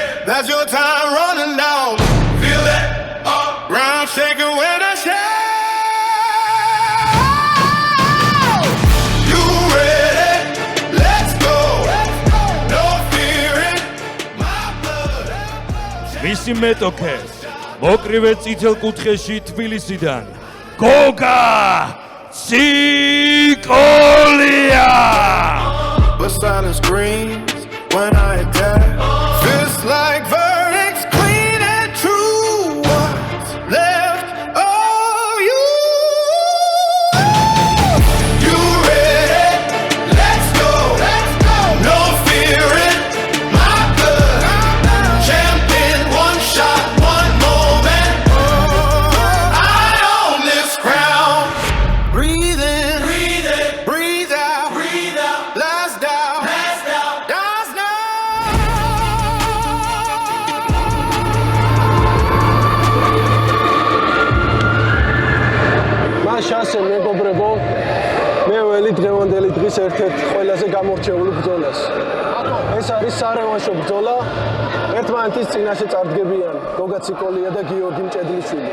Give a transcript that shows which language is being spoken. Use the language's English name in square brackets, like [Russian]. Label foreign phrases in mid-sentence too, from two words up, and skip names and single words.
[English] That's your time running down. Feel that? Ground shaking when I shout. You ready? Let's go. No fearing. My blood. [Georgian] მისი მეტოქე მოკრივე წითელ კუთხეში თბილისიდან გოგა ციკოლია. [English] But silence screams when I attack. Feels like verdicts clean and true. What's left of you? You ready? Let's go. No fearing. My blood. Champion, one shot, one moment. I own this crown. Breathe in. Breathe out. Last down. Dance now. [Georgian] მან შანსი მეგობრებო, მე ველი დღევანდელი დღის ერთ-ერთ ყველაზე გამორჩეული ბრძოლას. ეს არის სარევანშო ბრძოლა. ერთმანეთის წინაშე წარდგებიან გოგა ციკოლია და გიორგი მჭედლიშვილი.